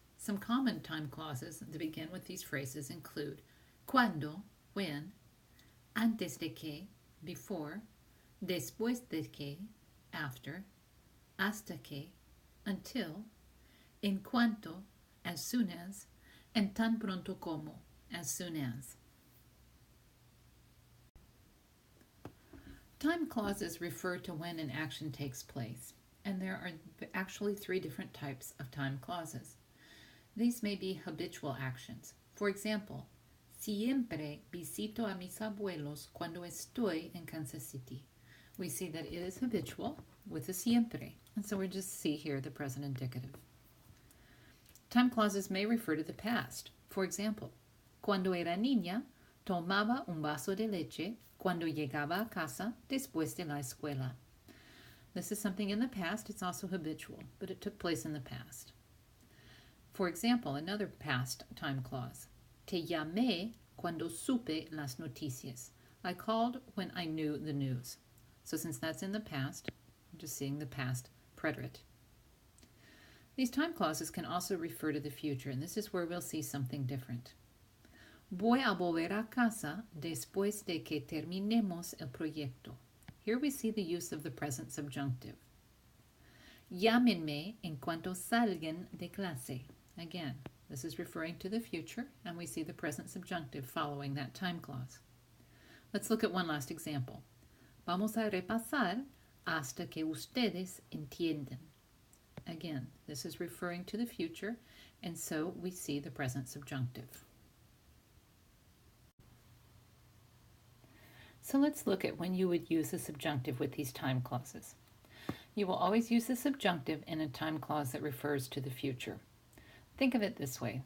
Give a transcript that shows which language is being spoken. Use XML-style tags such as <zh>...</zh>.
<en>Some common time clauses that begin with these phrases include cuando, when, antes de que, before, después de que, after, hasta que, until, en cuanto, as soon as, and tan pronto como, as soon as. Time clauses refer to when an action takes place, and there are actually 3 different types of time clauses. These may be habitual actions. For example,</en> <es>siempre visito a mis abuelos cuando estoy en Kansas City.</es> <en>We see that it is habitual with the siempre, and so we just see here the present indicative. Time clauses may refer to the past. For example,</en> <es>cuando era niña, tomaba un vaso de leche cuando llegaba a casa después de la escuela.</es> <en>This is something in the past. It's also habitual, but it took place in the past. For example, another past time clause.</en> <es>Te llamé cuando supe las noticias.</es> <en>I called when I knew the news. So since that's in the past, I'm just seeing the past preterite. These time clauses can also refer to the future, and this is where we'll see something different.</en> <es>Voy a volver a casa después de que terminemos el proyecto.</es> <en>Here we see the use of the present subjunctive.</en> <es>Llámenme en cuanto salgan de clase.</es> <en>Again, this is referring to the future, and we see the present subjunctive following that time clause. Let's look at one last example.</en> <es>Vamos a repasar hasta que ustedes entiendan.</es> <en>Again, this is referring to the future, and so we see the present subjunctive. So let's look at when you would use the subjunctive with these time clauses. You will always use the subjunctive in a time clause that refers to the future. Think of it this way.</en>